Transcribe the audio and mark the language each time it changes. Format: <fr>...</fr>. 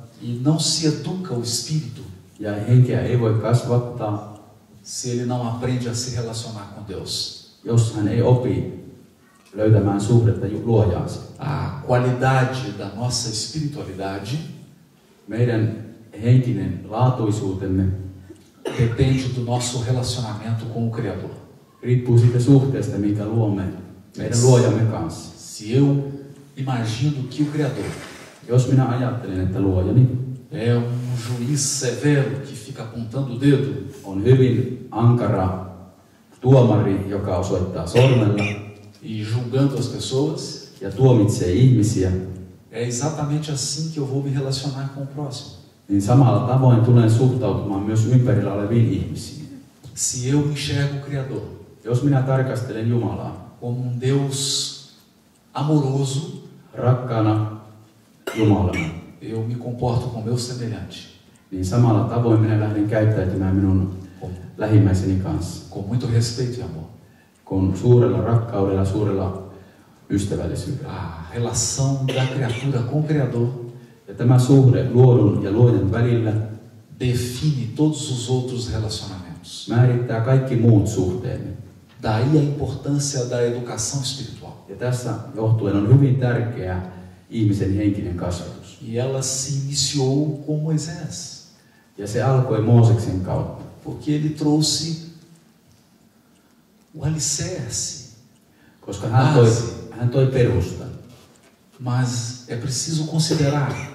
<pt>E não se educa o espírito</pt> <fi>ja henkeä ei voi kasvattaa,</fi> <pt>se ele não aprende a se relacionar com Deus.</pt> <fi>jos hän ei opi löytämään suhdetta luojaansa.</fi> <pt>A qualidade da nossa espiritualidade</pt> <fi>Meidän henkinen laatuisuutemme</fi> <pt>depende do nosso relacionamento com o Criador.</pt> <fi>riippuu siitä suhteesta, minkä luomme meidän luojamme kanssa.</fi> <pt>Se eu imagino que o Criador</pt> <fi>Jos minä ajattelen, että luojani</fi> <pt>é juiz severo que fica apontando o dedo,</pt> <fi>on hyvin ankara tuomari, joka osoittaa sormella</fi> <pt>e julgando as pessoas,</pt> <fi>ja tuomitsee ihmisiä,</fi> <pt>é exatamente assim que eu vou me relacionar com o próximo.</pt> <fi>niin samalla tavoin tulen suhtautumaan myös ympärillä oleviin ihmisiin.</fi> <pt>Se eu enxergo o Criador</pt> <fi>Jos minä tarkastelen Jumalaa</fi> <pt>como Deus amoroso,</pt> <fi>rakkaana Jumalana,</fi> <pt>eu me comporto como meu semelhante,</pt> <fi>niin samalla tavoin minä lähden käyttäytymään minun lähimmäiseni kanssa,</fi> <pt>com muito respeito e amor.</pt> <fi>kun suurella rakkaudella, suurella ystävällisyydellä.</fi> <pt>A relação da criatura com o Criador</pt> <fi>Ja tämä suhde luodun ja luojan välillä</fi> <pt>define todos os outros relacionamentos.</pt> <fi>määrittää kaikki muut suhteemme.</fi> <pt>Daí a importância da educação espiritual.</pt> <fi>Ja tässä johtuen on hyvin tärkeä ihmisen henkinen kasvatus.</fi> <pt>E ela se iniciou com Moisés.</pt> <fi>Ja se alkoi Mooseksen kautta.</fi> <pt>Porque ele trouxe o alicerce.</pt> <fi>Koska hän toi perustan.</fi> <pt>Mas é preciso considerar</pt>